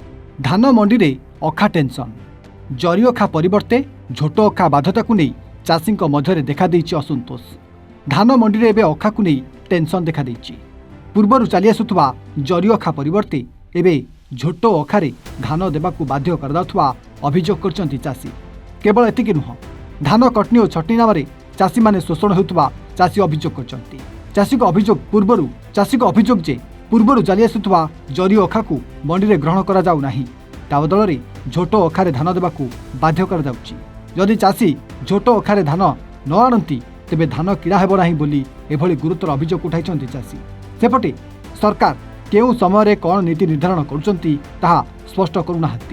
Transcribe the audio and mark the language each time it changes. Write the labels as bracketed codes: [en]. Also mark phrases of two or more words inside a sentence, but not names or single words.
[or] ଧାନ ମଣ୍ଡି ରେ ଅଖା ଟେନସନ ଜରି ଅଖା ପରିବର୍ତ୍ତେ ଝୋଟ ଅଖା ବାଧ୍ୟତା କୁ ନେଇ ଚାଷୀ ମଧ୍ୟ ଦେଖା ଅସନ୍ତୋଷ। ଧାନ ମଣ୍ଡି ରେ ଏବେ ଅଖା କୁ ନେଇ ଟେନସନ ଦେଖା ପୂର୍ବରୁ ଚାଲି ଆସୁଥିବା ଜରି ଅଖା ପରିବର୍ତ୍ତେ ଏବେ ଝୋଟ ଅଖାରେ ଧାନ ଦେବାକୁ ବାଧ୍ୟ କର ଅଭିଯୋଗ କରୁଛନ୍ତି ଚାଷୀ। କେବଳ ଏତିକି ନୁହେଁ, ଧାନ କଟନି ଓ ଛଟନି ନାମ ଚାଷୀ ମାନେ ଶୋଷଣ ହେଉଥିବା ଚାଷୀ ଅଭିଯୋଗ କରୁଛନ୍ତି। ଚାଷୀ ଙ୍କ ଅଭିଯୋଗ ଯେ ପୂର୍ବରୁ ଚାଲି ଆସୁଥିବା ଜରି ଅଖା କୁ ମଣ୍ଡି ରେ ଗ୍ରହଣ କରା ଯାଉ ନାହିଁ, ତା ବଦଳ ଝୋଟ ଅଖାରେ ଧାନ ଦେବାକୁ ବାଧ୍ୟ କରା ଯାଉଛି। ଯଦି ଚାଷୀ ଝୋଟ ଅଖାରେ ଧାନ ନ ଆଣନ୍ତି ତେବେ ଧାନ କିଣା ହେବ ନାହିଁ ବୋଲି ଏଭଳି ଗୁରୁତର ଅଭିଯୋଗ ଉଠାଇଛନ୍ତି ଚାଷୀ। ସେପଟେ ସରକାର କେଉଁ ସମୟ କେଉଁ ନୀତି ନିର୍ଧାରଣ କରୁଛନ୍ତି ତାହା ସ୍ପଷ୍ଟ କରୁନାହାନ୍ତି।